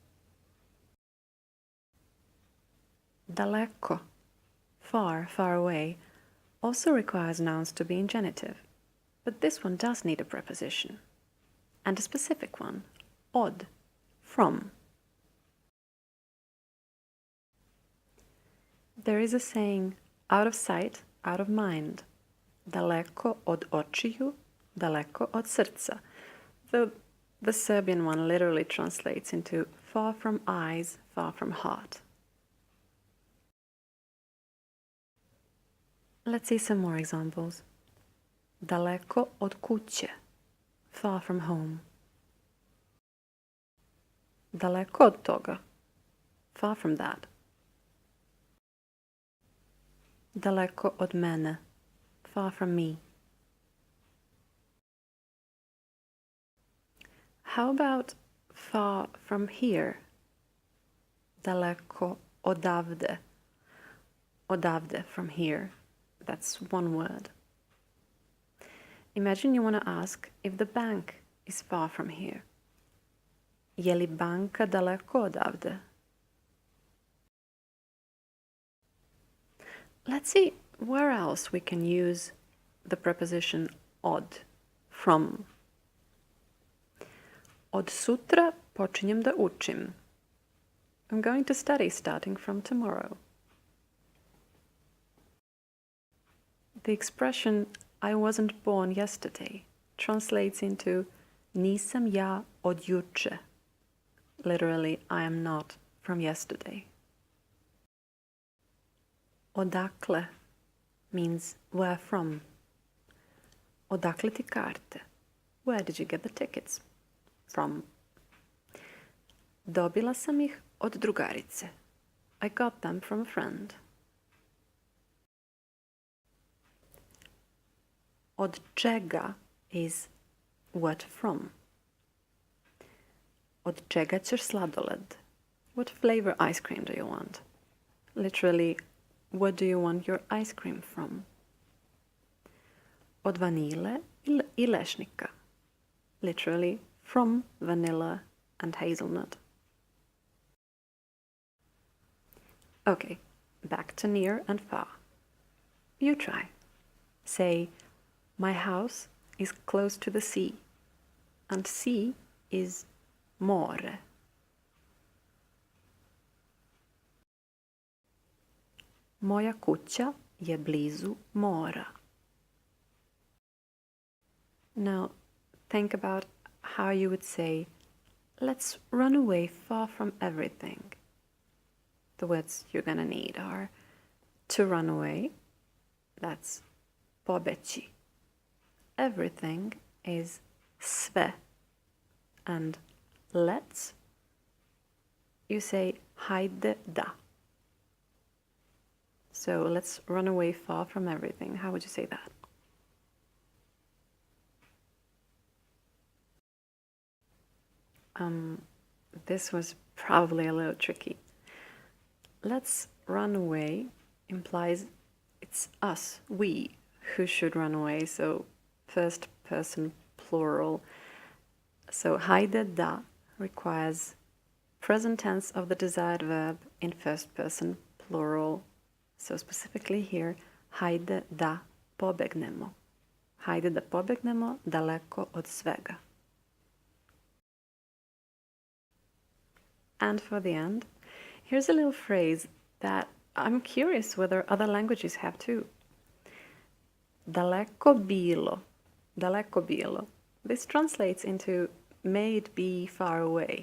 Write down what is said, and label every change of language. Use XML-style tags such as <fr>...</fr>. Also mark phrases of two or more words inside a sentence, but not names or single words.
<en>DALEKO, far, far away, also requires nouns to be in genitive, but this one does need a preposition, and a specific one, od, from. There is a saying, out of sight, out of mind.</en> <sr>Daleko od očiju, daleko od srca.</sr> <en>The Serbian one literally translates into far from eyes, far from heart. Let's see some more examples.</en> <sr>Daleko od kuće,</sr> <en>far from home.</en> <sr>Daleko od toga,</sr> <en>far from that.</en> <sr>Daleko od mene,</sr> <en>far from me. How about far from here?</en> <sr>Daleko odavde. Odavde,</sr> <en>from here. That's one word. Imagine you want to ask if the bank is far from here.</en> <sr>Je li banka daleko odavde?</sr> <en>Let's see where else we can use the preposition od, from.</en> <sr>Od sutra počinjem da učim.</sr> <en>I'm going to study starting from tomorrow. The expression I wasn't born yesterday translates into</en> <sr>nisam ja od juče.</sr> <en>Literally, I am not from yesterday. Odakle means where from.</en> <sr>Odakle ti karte?</sr> <en>Where did you get the tickets? From.</en> <sr>Dobila sam ih od drugarice.</sr> <en>I got them from a friend.</en> <sr>Od čega</sr> <en>is what from.</en> <sr>Od čega ćeš sladoled?</sr> <en>What flavor ice cream do you want? Literally, what do you want your ice cream from?</en> <sr>Od vanile I lešnika.</sr> <en>Literally, from vanilla and hazelnut. Okay, back to near and far. You try. Say, my house is close to the sea, and sea is more.</en> <sr>Moja kuća je blizu mora.</sr> <en>Now, think about how you would say, let's run away far from everything. The words you're gonna need are to run away, that's pobeći. Everything is sve. And let's, you say</en> <sr>hajde da.</sr> <en>So let's run away far from everything. How would you say that? This was probably a little tricky. Let's run away implies it's us, we, who should run away, so first person plural. So</en> <sr>hajde da</sr> <en>requires present tense of the desired verb in first person plural. So specifically here,</en> <sr>hajde da pobegnemo. Hajde da pobegnemo daleko od svega.</sr> <en>And for the end, here's a little phrase that I'm curious whether other languages have too.</en> <sr>Daleko bilo. Daleko bilo.</sr> <en>This translates into may it be far away.</en>